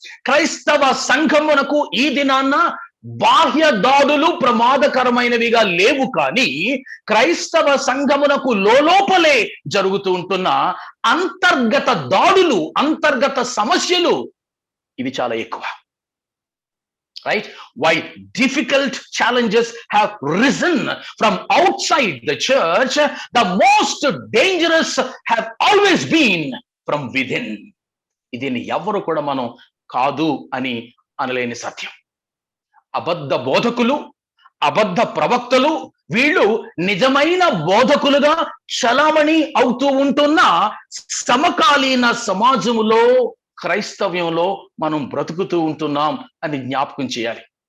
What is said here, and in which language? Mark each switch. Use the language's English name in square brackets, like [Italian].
[Telugu] క్రైస్తవ సంఘమునకు ఈ దినాన్న బాహ్య దాడులు ప్రమాదకరమైనవిగా లేవు, కానీ క్రైస్తవ సంఘమునకు లోపలే జరుగుతూ ఉంటున్న అంతర్గత దాడులు, అంతర్గత సమస్యలు ఇవి చాలా ఎక్కువ. [English] Right? Why difficult challenges have risen from outside the church, the most dangerous have always been from within. [Telugu] ఇదిని ఎవరు కూడా మనం కాదు అని అనలేని సత్యం. అబద్ధ బోధకులు, అబద్ధ ప్రవక్తలు, వీళ్ళు నిజమైన బోధకులుగా చలామణి అవుతూ ఉంటున్న సమకాలీన సమాజములో, క్రైస్తవ్యంలో మనం బ్రతుకుతూ ఉంటున్నాం అని జ్ఞాపకం చేయాలి.